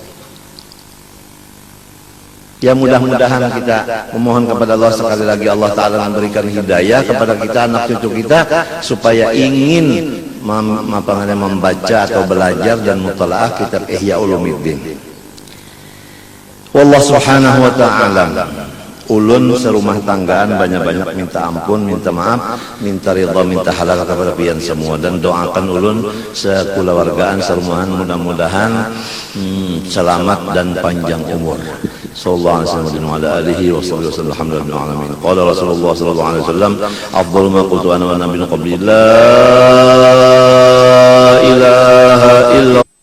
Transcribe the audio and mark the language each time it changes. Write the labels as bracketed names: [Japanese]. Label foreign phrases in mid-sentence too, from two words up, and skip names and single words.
[Indonesian] Ya mudah-mudahan kita memohon kepada Allah sekali lagi Allah Ta'ala memberikan hidayah kepada kita, anak cucu kita, supaya ingin membaca atau belajar dan mutalaah kitab Ihya Ulumuddin. [Arabic] والله سبحانه وتعالى. [Banjar] Ulun serumah tanggaan banyak-banyak minta ampun, minta maaf, minta ridha, minta halal kepada pian semua, dan doakan ulun sekeluargaan serumahan mudah-mudahan selamat dan panjang umur. [Arabic] صلى الله عليه وعلى آله وسلم. الحمد لله العالمين. قال رسول الله صلى الله عليه وسلم أفضل ما قلت أنا والنبيون قبلي لا إله إلا